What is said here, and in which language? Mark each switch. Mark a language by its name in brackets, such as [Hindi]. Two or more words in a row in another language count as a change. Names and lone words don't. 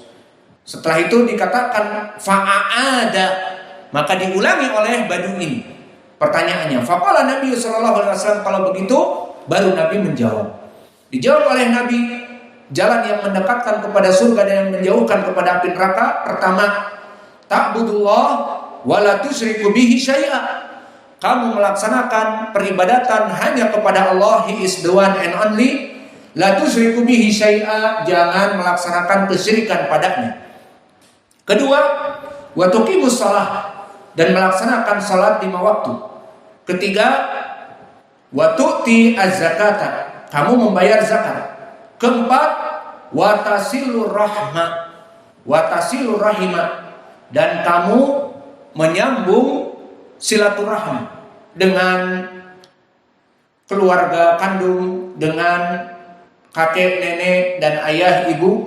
[Indonesian] Setelah itu dikatakan fa'aada, maka diulangi oleh Badu ini pertanyaannya. [Arabic] فقال النبي صلى الله عليه وسلم, [Indonesian] kalau begitu baru Nabi menjawab. Dijawab oleh Nabi, jalan yang mendekatkan kepada surga dan yang menjauhkan kepada api neraka. Pertama, [Arabic] تعبد الله ولا تشرك به شيئا. [Indonesian] Kamu melaksanakan peribadatan hanya kepada Allah, [English] He is the one and only. [Arabic] لا تشرك به شيئا, [Indonesian] jangan melaksanakan kesyirikan padanya. Kedua, [Arabic] وتقيم الصلاة, [Indonesian] dan melaksanakan salat 5 waktu. Ketiga, [Arabic] وتؤتي الزكاة, [Indonesian] kamu membayar zakat. Keempat, [Arabic] وتصل الرحم, [Indonesian] dan kamu menyambung silaturahmi dengan keluarga kandung, dengan kakek, nenek, dan ayah, ibu.